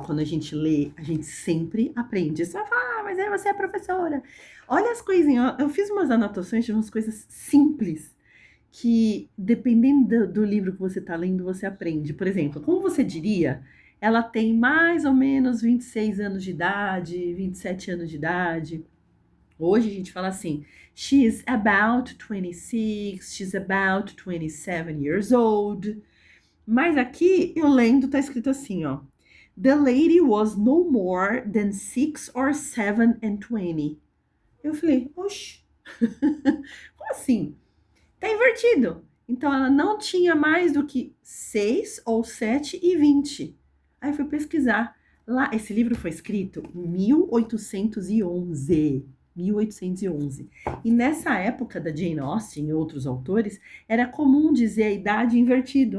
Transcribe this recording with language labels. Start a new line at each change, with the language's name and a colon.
Portuguese: Quando a gente lê, a gente sempre aprende. Você vai falar, mas aí você é professora. Olha as coisinhas, eu fiz umas anotações de umas coisas simples, que dependendo do livro que você está lendo, você aprende. Por exemplo, como você diria, ela tem mais ou menos 26 anos de idade, 27 anos de idade. Hoje a gente fala assim,
English: she's about 26, she's about 27 years old.
Portuguese: Mas aqui, eu lendo, tá escrito assim, ó.
English: The lady was no more than 6 or 7 and 20.
Portuguese: Eu falei, oxe, como assim? Tá invertido. Então ela não tinha mais do que 6 ou 7 e 20. Aí eu fui pesquisar. Lá, esse livro foi escrito em 1811. 1811. E nessa época da Jane Austen e outros autores, era comum dizer a idade invertida.